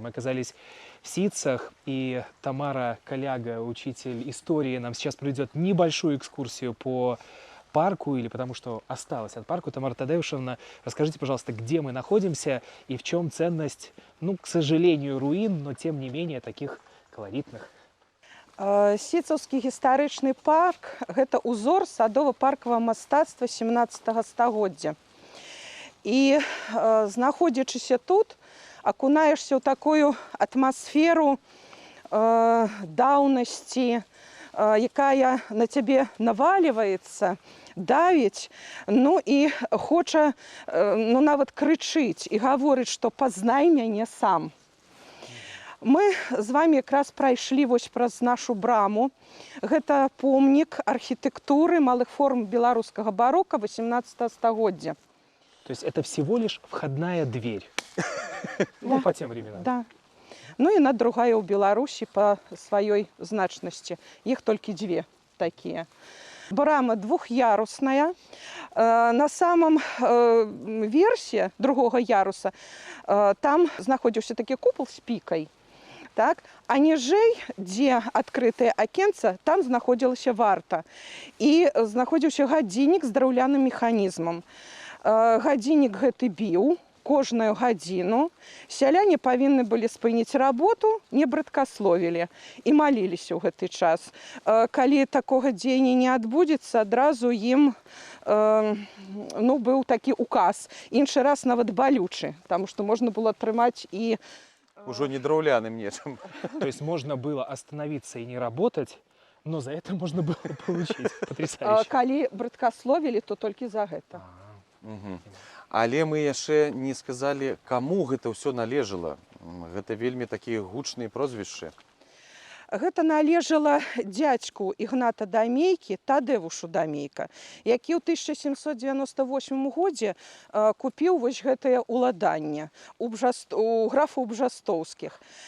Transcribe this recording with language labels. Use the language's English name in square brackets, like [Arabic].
[Russian] Мы оказались в Ситцах, и Тамара Коляга, учитель истории, нам сейчас проведет небольшую экскурсию по парку, или потому что осталось от парка. Тамара Тадеушевна, расскажите, пожалуйста, где мы находимся и в чем ценность, ну, к сожалению, руин, но тем не менее таких колоритных. [Belarusian] Сіцаўскі гістарычны парк – гэта узор садова-паркавага мастацтва 17 стагоддзя. І, знаходзячыся тут, акунаешся ў такую атмасферу даўнасці, якая на цябе наваліваецца, давіць, ну і хоча нават крычыць і гаворыць, што пазнай мяне сам. Мы з вами якраз прайшлі вось праз нашу браму. Гэта помнік архітэктуры малых форм беларускага барока 18 стагоддзя. [Russian] То есть это всего лишь входная дверь. Ну, по тем временам. Да. [Belarusian] Ну і на другая ў Беларусі па сваёй значнасці. Іх толькі две такія. Брама двух'ярусная. [Russian] На самом [Belarusian] версе другога яруса там знаходзіўся такі купал з пікай. Так? А ніжэй, дзе адкрытае акенца, там знаходзілася варта. І знаходзіўся гадзіннік з драўляным механізмам. Гадзіннік гэты біў кожную гадзіну. Сяляне павінны былі спыніць работу, не браткасловілі і маліліся ў гэты час. Калі такога дзеяння не адбудзецца, адразу ім быў такі указ. Іншы раз нават балючы, таму што можна было атрымаць і Ужо не драўляным нечым. [Russian] То есть можно было остановиться и не работать, но за это можно было получить. Потрясающе. [Belarusian] Калі браткасловілі, то толькі за гэта. Але мы яшчэ не сказалі, каму гэта ўсё належала. Гэта вельмі такія гучныя прозвішчы. Гэта належала дзядзьку Ігната Дамейкі, Тадеушу Дамейка, які ў 1798 годзе купіў вось гэтае ўладанне у графаў Бжастоўскіх.